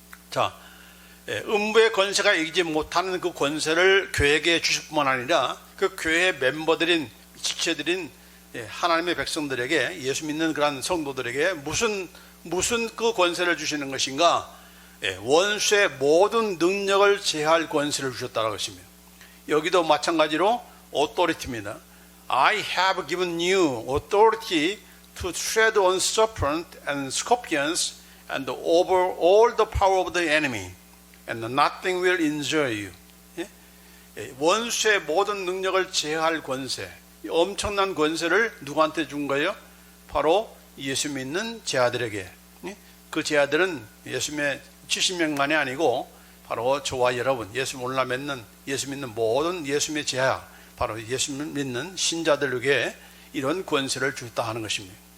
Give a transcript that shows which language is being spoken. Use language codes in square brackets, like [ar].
[ko] 자, 음부의 권세가 이기지 못하는 그 권세를 교회에게 주실 뿐만 아니라 그 교회의 멤버들인, 지체들인 하나님의 백성들에게, 예수 믿는 그런 성도들에게 무슨 그 권세를 주시는 것인가? 원수의 모든 능력을 제할 권세를 주셨다는 것입니다. 여기도 마찬가지로 authority입니다. [en] I have given you authority to tread on serpents and scorpions and over all the power of the enemy, and nothing will injure you. [ko] 원수의 모든 능력을 제할 권세, 엄청난 권세를 누구한테 준 거예요? 바로 예수 믿는 제자들에게. 그 제자들은 예수님의 70명만이 아니고 바로 저와 여러분, 예수 몰라 믿는, 예수 믿는 모든 예수님의 제자, 바로 예수 믿는 신자들에게 이런 권세를 주었다 하는 것입니다.